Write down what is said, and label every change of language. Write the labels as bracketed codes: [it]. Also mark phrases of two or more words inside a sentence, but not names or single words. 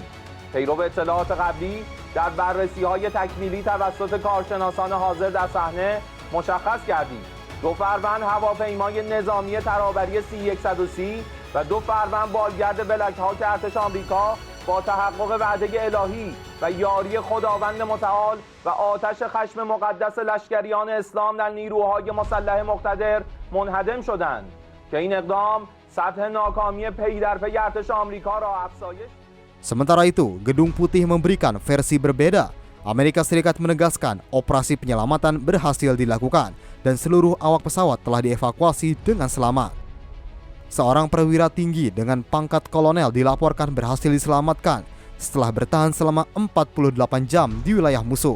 [fa] پیرو اطلاعات قبلی در بررسی‌های تکمیلی توسط کارشناسان حاضر در صحنه مشخص کردیم 2 فروند هواپیمای نظامی ترابری C-130 و 2 فروند بالگرد بلک هاک ارتش آمریکا با تحقق وعده الهی و یاری خداوند متعال و آتش خشم مقدس لشکریان اسلام در نیروهای مسلح مقتدر منهدم شدند که این اقدام سطح ناکامی پی در پی ارتش آمریکا را افزایش. [id] Sementara itu, Gedung Putih memberikan versi berbeda. Amerika Serikat menegaskan operasi penyelamatan berhasil dilakukan dan seluruh awak pesawat telah dievakuasi dengan selamat. Seorang perwira tinggi dengan pangkat kolonel dilaporkan berhasil diselamatkan setelah bertahan selama 48 jam di wilayah musuh.